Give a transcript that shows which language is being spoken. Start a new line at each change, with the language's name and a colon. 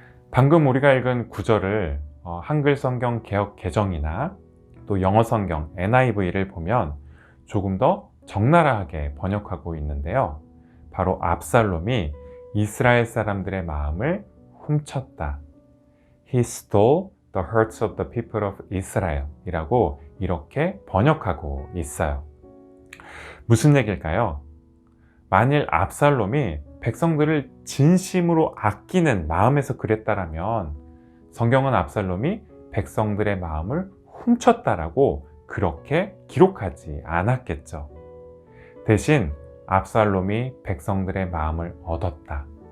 Korean: 방금 우리가 읽은 구절을 한글 성경 개역 개정이나 또 영어 성경 NIV를 보면 조금 더 적나라하게 번역하고 있는데요. 바로 압살롬이 이스라엘 사람들의 마음을 훔쳤다.
English: He stole the hearts of the people of Israel
Korean: 이라고 이렇게 번역하고 있어요. 무슨 얘기일까요? 만일 압살롬이 백성들을 진심으로 아끼는 마음에서 그랬다라면 성경은 압살롬이 백성들의 마음을 훔쳤다라고 그렇게 기록하지 않았겠죠. 대신 압살롬이 백성들의 마음을 얻었다.